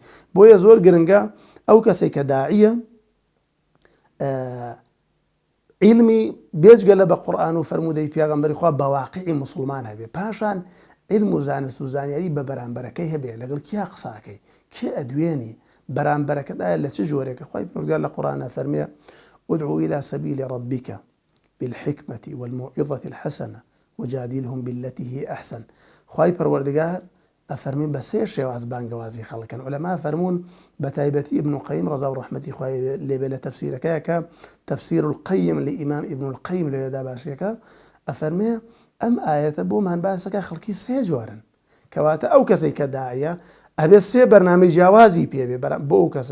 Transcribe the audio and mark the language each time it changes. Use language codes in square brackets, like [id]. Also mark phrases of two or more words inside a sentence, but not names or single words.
[ckb] بۆیە زۆر گرنگە ئەو کەسێک کە داعیە علمی بێجگە لە بە قورئان و فەرمودەی پێغەمبەری خوا بە واقعی موسڵمان هەبێ، پاشان علم و زانست و زانیاری بە بەرامبەرەکەی هەبێ، لەگەڵ کیا قساکەی، کێ ئەدوێنی، بەرامبەرەکەت ئایا لە چ جۆرێکە. خوای پەروەردگار لە قورئانە فەرمێ [ar] ادعو إلى سبيل ربك بالحكمة والموعظة الحسنة وجادلهم بالتي هي أحسن. [ckb] خواهی پەروەردگار ئەفەرمێ بە سێ شێواز بانگەوازی خەڵکن. عولەما فەرموون بە تایبەتی ابن القیم ڕەزا و ڕەحمەتی خوای لێبێ لە تەفسیرەکەیە کە تەفسیر القیم لە ئیمام ابن القیم لەوێدا باسیەکە ئەفەرمێ ئەم ئاەتە بۆمان باسەکە خەڵکی سێ جۆرن کەواتە ئەو کەسەی کە داعیە ئەبێ سێ بەرنامەی جیاوازی پێبێ بۆ ئەو کەسە.